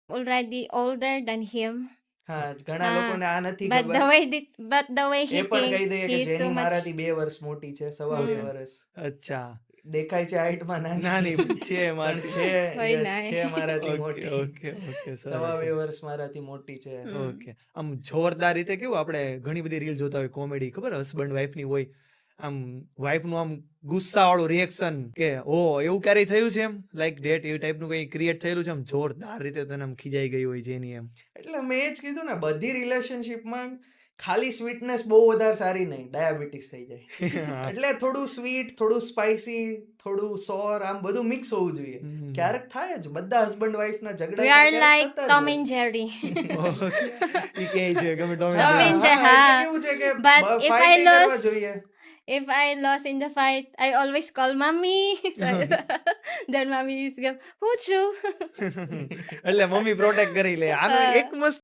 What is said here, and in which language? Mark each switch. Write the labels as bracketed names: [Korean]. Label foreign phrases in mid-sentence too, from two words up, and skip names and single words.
[English] already older than him. [Gujarati] હા, ઘણા લોકોને આ નથી [English] But [Gujarati] ખબર. [English] the way he [Gujarati] એ પણ [English] think, [Gujarati] કહી દઈએ કે [English] he is too [Gujarati] જેની [English] much. [Gujarati] મારાથી 2 વર્ષ મોટી છે, સવા 2 વર્ષ. અચ્છા, દેખાય છે હાઈટમાં નાની, નાની છે પણ મારી. છે, હોય yes, નાય. છે મારાથી ઓકે મોટી. ઓકે ઓકે, સવા સરસ. 2 વર્ષ મારાથી મોટી છે. ઓકે, આમ જોરદાર રીતે કેવું આપણે ઘણી બધી રીલ જોતા હોય કોમેડી, ખબર [English] husband wife [Gujarati] હોય, આમ વાઈફનું આમ ગુસ્સાવાળું રિએક્શન કે ઓ એવું ક્યારેય થયું છે એમ, [English] like that [Gujarati] એ ટાઈપનું કંઈ ક્રિએટ થયેલું છે આમ જોરદાર રીતે તને આમ ખીજાઈ ગઈ હોય જેની એમ? એટલે મેં એ જ કીધું ને, બધી રિલેશનશિપમાં ખાલી સ્વીટનેસ બહુ વધારે સારી નહીં, ડાયાબિટીસ થઈ જાય. એટલે થોડું સ્વીટ, થોડું સ્પાઇસી, થોડું સોર, આમ બધું મિક્સ હોવું જોઈએ. ક્યારેક થાય જ, બધા [English] husband wife [Gujarati] ના ઝઘડા [English] We are [Gujarati] ક્યારેક [English] like [Gujarati] થતા જ [English] Tom [Gujarati] હોય. [English] and Jerry. [Gujarati] ઈ કહે છે ગમે [English] Tom [Gujarati] ટોમે [English] and [Gujarati] હા, [English] Jerry. [Gujarati] એટલે કેવું છે કે [English] But if I [Gujarati] fight કરવા [English] lose, [Gujarati] જોઈએ. [English] if I lost in the fight, I always call mommy. Then mommy used to go, "Who's you?" [Gujarati] એટલે મમ્મી પ્રોટેક્ટ કરી લે. આનું એક મસ્ત